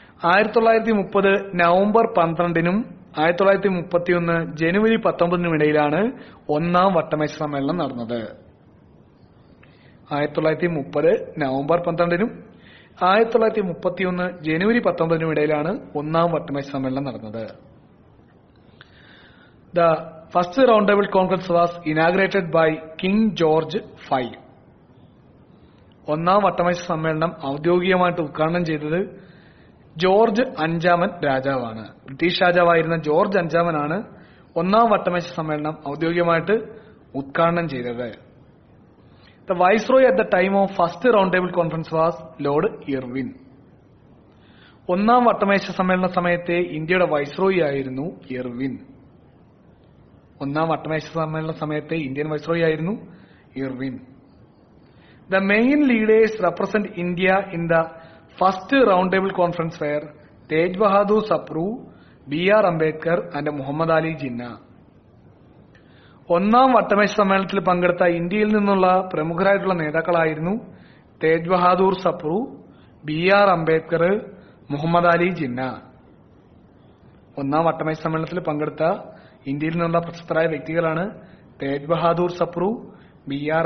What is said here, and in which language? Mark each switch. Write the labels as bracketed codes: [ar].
[ml] 1930 November 12നും 1931 ജനുവരി 19നും ഇടയിലാണ് ഒന്നാം വട്ടമേശ സമ്മേളനം നടന്നത്. 1930 നവംബർ 12നും 1931 ജനുവരി 19നും ഇടയിലാണ് ഒന്നാം വട്ടമേശ സമ്മേളനം നടന്നത്. [en] The first round table conference was inaugurated by King George V. [ml] ഒന്നാം വട്ടമേശ സമ്മേളനം ഔദ്യോഗികമായിട്ട് ഉദ്ഘാടനം ചെയ്തത് ജോർജ് അഞ്ചാമൻ രാജാവാണ്. ബ്രിട്ടീഷ് രാജാവായിരുന്ന ജോർജ് അഞ്ചാമനാണ് ഒന്നാം വട്ടമേശ സമ്മേളനം ഔദ്യോഗികമായിട്ട് ഉദ്ഘാടനം ചെയ്തത്. [en] The viceroy at the time of first round table conference was Lord Irwin. [ml] ഒന്നാം വട്ടമേശ സമ്മേളന സമയത്തെ ഇന്ത്യയുടെ വൈസ്രോയി ആയിരുന്നു ഇർവിൻ. ഒന്നാം വട്ടമേശ സമ്മേളന സമയത്തെ ഇന്ത്യൻ വൈസ്രോയി ആയിരുന്നു Irwin. [en] The main leaders represent India in the first round table conference were Tej Bahadur Sapru, B.R. Ambedkar and Muhammad Ali Jinnah. [ml] ഒന്നാം വട്ടമേശ സമ്മേളനത്തിൽ പങ്കെടുത്ത ഇന്ത്യയിൽ നിന്നുള്ള പ്രമുഖരായിട്ടുള്ള നേതാക്കളായിരുന്നു തേജ് ബഹാദൂർ സപ്രു, B.R. അംബേദ്കർ, മുഹമ്മദ് അലി ജിന്ന. ഒന്നാം വട്ടമേശ സമ്മേളനത്തിൽ പങ്കെടുത്ത ഇന്ത്യയിൽ നിന്നുള്ള പ്രശസ്തരായ വ്യക്തികളാണ് തേജ് ബഹാദൂർ സപ്രു, B.R.